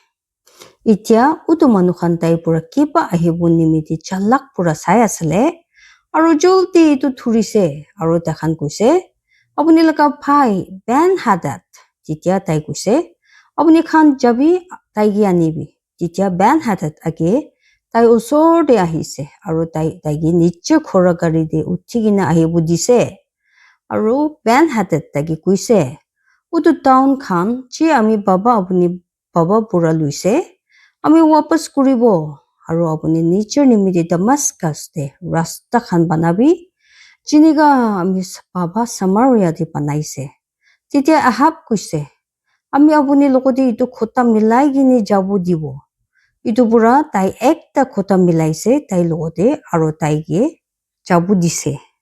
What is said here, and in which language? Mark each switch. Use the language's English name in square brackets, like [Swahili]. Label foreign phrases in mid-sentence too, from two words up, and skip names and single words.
[Naga Pidgin] itia utu manu khan tai pura kiba ahibo nimiti chalak pura sai asale aro jolti itu thurise aro ta khan kuise apuni laga bhai ben hadat titia tai kuise apuni khan jabi tai gi anibi titia ben hadat age tai osor de ahise aro tai gi niche khora gari de uthigina ahibu dise aro ben hadat tagi kuise utu town khan chi ami apuni baba pura luise ami wapas kuribo aro apuni niche nimiti Damascus de rasta khan banabi jiniga ami baba Samaria de banaise titia ahab kuise ami apuni lokodi itu khota milai gini jabu dibo itu pura tai ekta khota milaise tai logote aro tai ge jabu dise